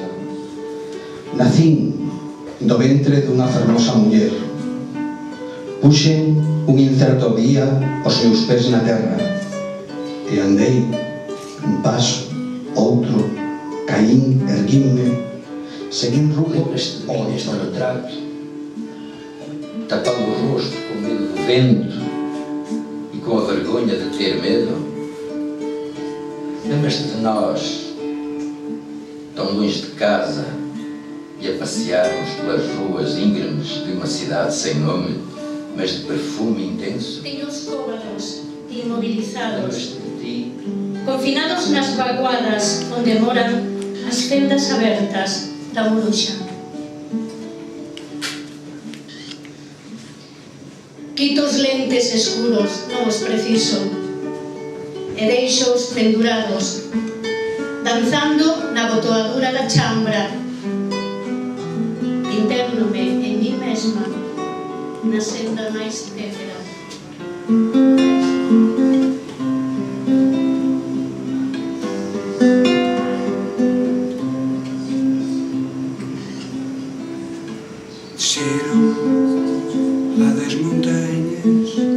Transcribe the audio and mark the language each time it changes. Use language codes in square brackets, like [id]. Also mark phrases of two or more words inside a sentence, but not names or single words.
[gl] Nacín do ventre dunha fermosa muller. Puxen un incerto día os meus pés na terra e andei un paso, outro, caín, erguínme, seguín rumo [pt] Lembras-te de mim neste retrato, tapando o rosto com medo do vento e com a vergonha de ter medo? Lembras-te de nós, tão longe de casa, e a passearmos pelas ruas íngremes de uma cidade sem nome, mas de perfume intenso? [gl] Teños cóbados, inmovilizados, [pt] Lembras-te de ti, [gl] confinados nas vaguadas onde moran as fendas abertas da bruxa. Quito os lentes escuros, non os preciso, e deixo-os pendurados, danzando na botoadura da chambra. Internome en mí mesma, na senda máis téfera. [pt] Desceram lá das montanhas,